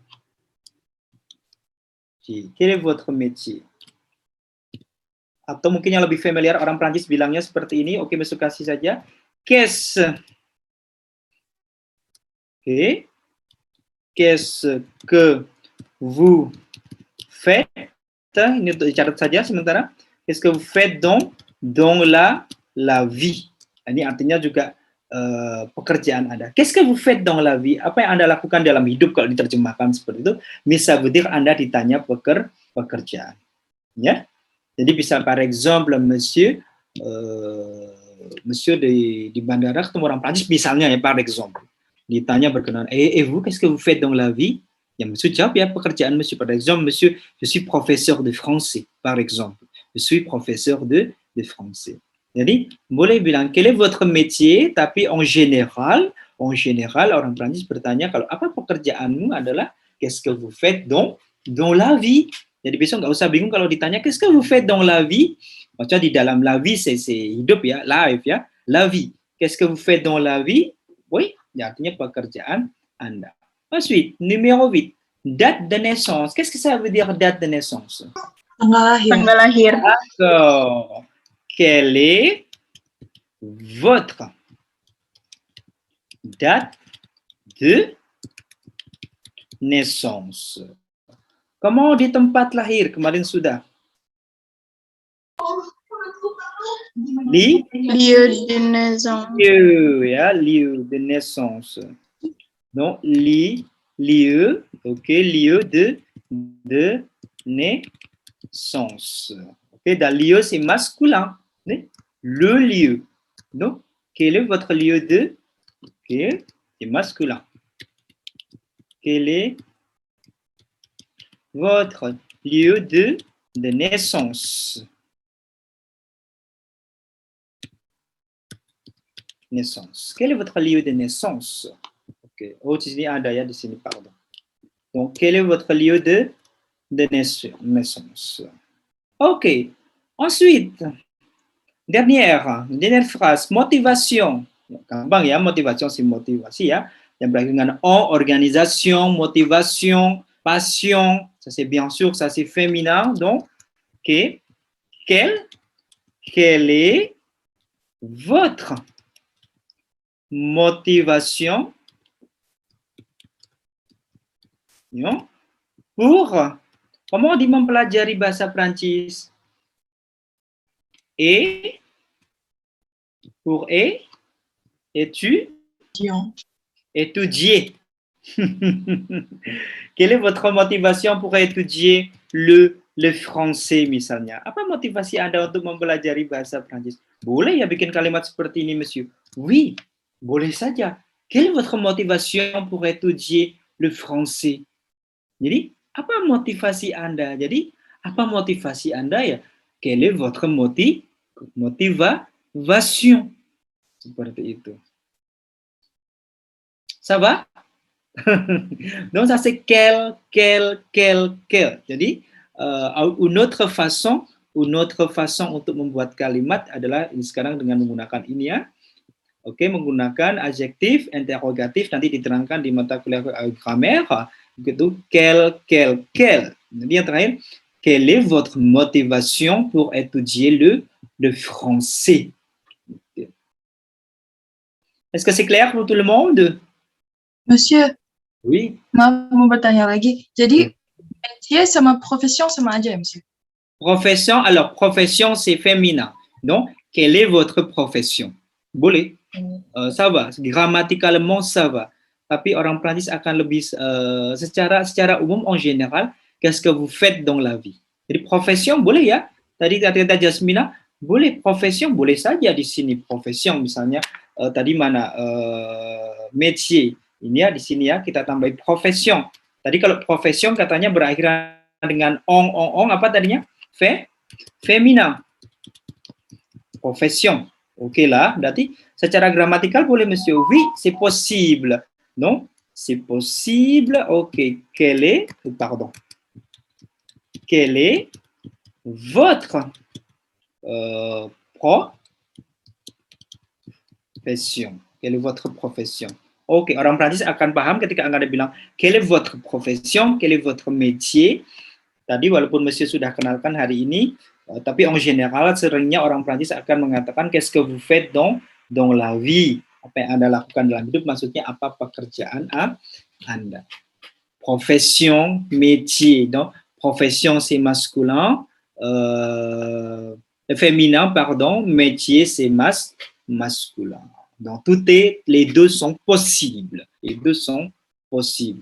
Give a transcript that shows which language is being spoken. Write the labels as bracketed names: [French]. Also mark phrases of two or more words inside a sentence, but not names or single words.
[French] Quel est votre métier? [Indonesian] Atau mungkin yang lebih familiar orang Prancis bilangnya seperti ini. Oke, besok kasih saja. [French] Qu'est-ce que vous faites? [Indonesian] Ini untuk dicatat saja sementara. [French] Qu'est-ce que vous faites dans la vie? [Indonesian] Ini artinya juga pekerjaan Anda. [French] Qu'est-ce que vous faites dans la vie? [Indonesian] Apa yang Anda lakukan dalam hidup kalau diterjemahkan seperti itu? [French] Ça veut dire [Indonesian] Anda ditanya pekerjaan. Ya. Jadi bisa [French] par exemple monsieur [Indonesian] di bandara ketemu orang Prancis misalnya ya [French] par exemple. [Indonesian] Ditanya berkenaan [French] vous qu'est-ce que vous faites dans la vie? [Indonesian] Ya monsieur jawab ya pekerjaan monsieur. [French] Par exemple monsieur, je suis professeur de français par exemple. Je suis professeur de français. [Indonesian] Jadi boleh bilang [French] quel est votre métier, [Indonesian] tapi [French] en général [Indonesian] orang Prancis bertanya kalau apa pekerjaanmu adalah [French] qu'est-ce que vous faites dans la vie. [Indonesian] Jadi besok nggak usah bingung kalau ditanya [French] qu'est-ce que vous faites dans la vie. [Indonesian] Maksudnya di dalam [French] la vie c'est [Indonesian] hidup ya, life ya, [French] la vie. Qu'est-ce que vous faites dans la vie? Oui, [Indonesian] ya, artinya pekerjaan Anda. [French] Ensuite, numéro 8, date de naissance. Qu'est-ce que ça veut dire date de naissance? [Indonesian] Tanggal lahir. [French] D'accord. Quelle est votre date de naissance? [Indonesian] Comment di tempat lahir? Kemarin sudah. [French] Lieu de naissance. Lieu, ya, lieu de naissance. Donc, lieu, ok, lieu de naissance. Ok, dans lieu, c'est masculin. Né? Le lieu. Donc, quel est votre lieu de? Ok, c'est masculin. Quel est votre lieu de naissance? Naissance. Quel est votre lieu de naissance? Ok. [Indonesian] Oh, di sini ada ya, di sini, [French] pardon. Donc, quel est votre lieu de naissance? Ok. Ensuite, dernière phrase, motivation. [Indonesian] Gampang ya, [French] motivation c'est [Indonesian] motivasi ya. Yang berakhir dengan en, [French] organisation, motivation, passion. Ça c'est bien sûr, ça c'est féminin. Donc, ok. Quelle est votre motivation pour, comment on dit [Indonesian] mempelajari bahasa Prancis? [French] Et, pour étudier. Quelle est votre motivation pour étudier le français misalnya? [Indonesian] Apa motivasi Anda untuk mempelajari bahasa Prancis? Boleh ya bikin kalimat seperti ini, monsieur? [French] Oui, [Indonesian] boleh saja. [French] Quelle est votre motivation pour étudier le français? [Indonesian] Jadi, apa motivasi Anda? Jadi, apa motivasi Anda ya? [French] Quelle est votre motivation? [Indonesian] Seperti itu. [French] Ça va? Donc, ça c'est quel. [Indonesian] Jadi, [French] une autre façon [Indonesian] untuk membuat kalimat adalah ini sekarang dengan menggunakan ini ya. Oke, menggunakan adjektif, interrogatif, nanti diterangkan di mata kuliah grammaire. Begitu, quel. Jadi yang terakhir, [French] quelle est votre motivation pour étudier le français? Est-ce que c'est clair pour tout le monde? Monsieur, Oui. [Indonesian] maaf mau bertanya lagi. Jadi, métier sama profession sama aja ya, monsieur? [French] Profession, alors profession c'est féminin. Donc, quelle est votre profession? [Indonesian] Boleh. [French] Ça va, grammaticalement ça va. [Indonesian] Tapi orang Prancis akan lebih secara umum [French] en général, qu'est-ce que vous faites dans la vie? [Indonesian] Jadi profession boleh ya. Tadi kata Jasmina, boleh profession, boleh saja di sini profession misalnya tadi mana métier. Ini ya di sini ya kita tambahin profession. Tadi kalau profession katanya berakhiran dengan ong apa tadinya? [French] Féminin. Profession. [Indonesian] Oke lah, berarti secara gramatikal boleh monsieur. [French] Oui, c'est possible. Non, c'est possible. Ok, quelle est votre profession? Quelle est votre profession? [Indonesian] Oke, orang Prancis akan paham ketika Anda bilang [French] quelle est votre profession, quel est votre métier. [Indonesian] Tadi walaupun monsieur sudah kenalkan hari ini, tapi [French] en général [Indonesian] seringnya orang Prancis akan mengatakan [French] qu'est-ce que vous faites dans la vie. [Indonesian] Apa yang Anda lakukan dalam hidup, maksudnya apa pekerjaan Anda. [French] Profession, métier. Donc, profession c'est masculin, féminin, pardon, métier c'est masculin. Donc, les deux sont possibles. Les deux sont possibles.